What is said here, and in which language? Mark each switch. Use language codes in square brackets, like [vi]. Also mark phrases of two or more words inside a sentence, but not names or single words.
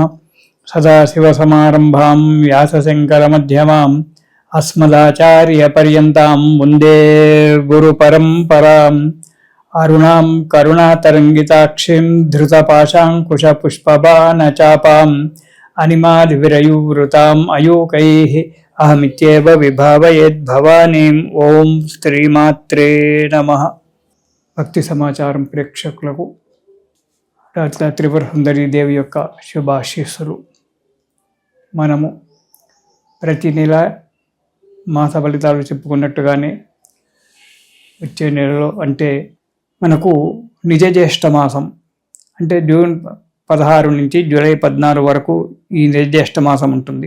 [sa] सदाशिवसमारम्भां व्यासशंकरमध्यमाम् अस्मदाचार्यपर्यन्तां वन्दे गुरुपरम्पराम्। अरुणां करुणातरङ्गिताक्षीं धृतपाशाङ्कुशपुष्पबाणचापाम् अनिमादिविरयुवृताम् अयूकैः अहमित्येव विभावयेद्भवानीम्। ओं श्रीमात्रे नमः। [te] భక్తి సమాచారం ప్రేక్షకులకు డాక్టర్ త్రిపుర సుందరి దేవి యొక్క శుభాశీస్సులు. మనము ప్రతి నెల మాస ఫలితాలు చెప్పుకున్నట్టుగానే వచ్చే నెలలో అంటే మనకు నిజ జ్యేష్ఠ మాసం అంటే జూన్ 16 నుంచి జూలై 14 వరకు ఈ నిజ జ్యేష్ఠ మాసం ఉంటుంది.